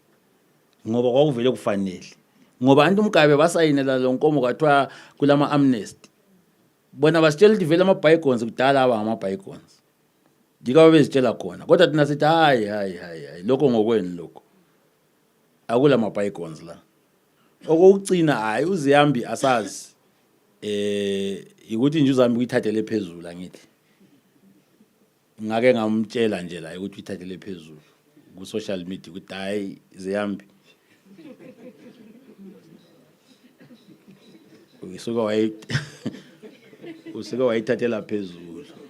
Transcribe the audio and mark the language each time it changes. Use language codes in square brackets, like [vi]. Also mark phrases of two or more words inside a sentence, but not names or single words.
[zu] Ngoba kwakuvele kufanele. Ngoba abantu umkabe basayinela lo nkomo kwathiwa kulama amnesty. Bona basitshela ukuthi vele ama bygones kudala aba ngama bygones. Dika bezitshela khona. Kodwa thina sithi hayi lokho ngokweni lokho. Akula ama bygones la. Okugcina hayi uzihambi asazi. Ukuthi nje uzami ukuyithathele phezulu ngithi. Ngake ngamtshela nje la ukuthi uyithathele phezulu ku [en] social media [zu] ukuthi hayi zihambi. Usike wayithathela phezulu.